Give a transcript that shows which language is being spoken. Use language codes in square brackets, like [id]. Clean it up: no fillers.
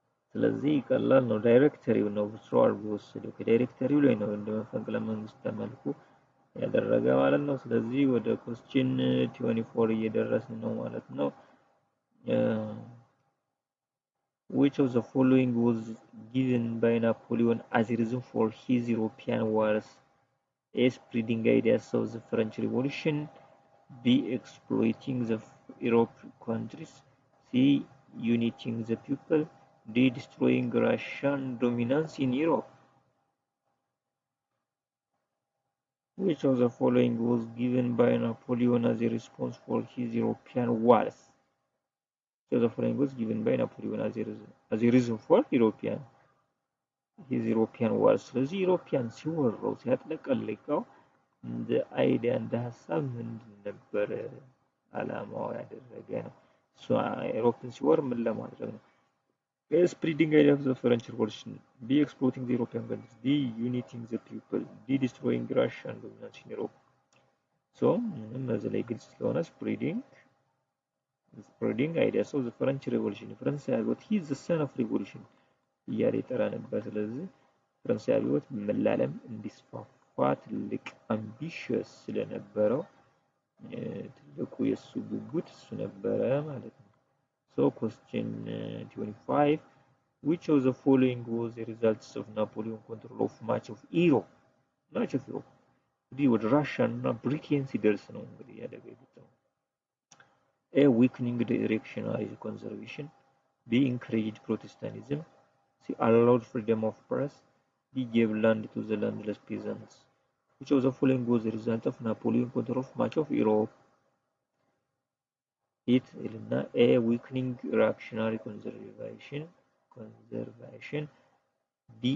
[am] ስለዚህ ቀላል ነው። ዳይሬክተሪው ነው ኦቨርትሮ አድርጎ ወሰደው። ከዳይሬክተሪው ላይ ነው እንደ መፈንቅለ መንግስት ተመልኩ ያደረገ ማለት ነው። ስለዚህ ወደ question 24 እየደረስን ነው ማለት ነው። [en] which of the following was given by Napoleon as a reason for his European wars? A. Spreading ideas of the French Revolution. B. Exploiting the European countries. C. Uniting the people. D. Destroying Russian dominance in Europe. Which of the following was given by Napoleon as a response for his European wars? Which of the following was given by Napoleon as a reason for his European wars? [am] ስለዚህ ዩሮፒያን ሲወረው ሲያጥለቀልቀው እንደ አይዲያ እንደ ሀሳብ ምንድን ነበር አላማው ያደረገ ነው? እሱ ዩሮፕን ሲወር ምን ለማድረግ ነው? A. [en] Spreading ideas of the French Revolution. B. Exploiting the European countries. D. Uniting the people. D. Destroying Russian dominance in Europe. So, [am] እነዚህ ላይ ግልጽ ስለሆነ [en] spreading ideas of the French Revolution. [am] ፈረንሳይ አብዮት [en] he is the son of revolution [am] እያለ ይጠራ ነበር። ስለዚህ ፈረንሳይ አብዮት መላለም እንዲስፋፋ ትልቅ አምቢሽየስ ስለነበረው ትልቁ የሱ ጉጉት እሱ ነበረ ማለት ነው። [en] So question 25, which of the following was the results of Napoleon control of much of Europe? [am] እንግዲህ ወደ ራሽያ እና ብሪቴን ሲደርስ ነው እንግዲህ ያደረገው። A. [en] Weakening reactionary conservation. B. Encouraged Protestantism. C. Allowed freedom of press. D. Gave land to the landless peasants. Which of the following was the result of Napoleon control of much of Europe? It A. Weakening reactionary conservation. B.